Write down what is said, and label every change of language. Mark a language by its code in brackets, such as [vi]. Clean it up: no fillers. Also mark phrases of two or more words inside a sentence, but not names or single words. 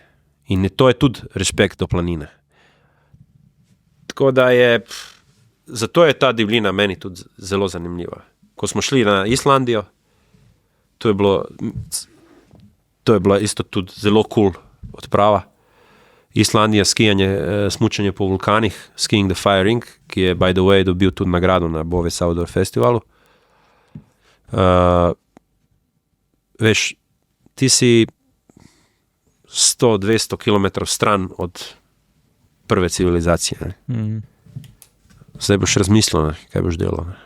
[sl] In to je tudi respekt do planine. Tako da zato je ta divljina meni tudi zelo zanimiva. Ko smo šli na Islandijo, to je bila isto tudi zelo cool odprava. Islandija, skijanje, smučanje po vulkanih, Skiing the Fire Ring, ki je, [en] by the way, [sl] dobil tudi nagrado na Boves Outdoor Festivalu. Veš, ti si 100-200 km stran od prve civilizacije. Zdaj boš razmislil, kaj boš delal.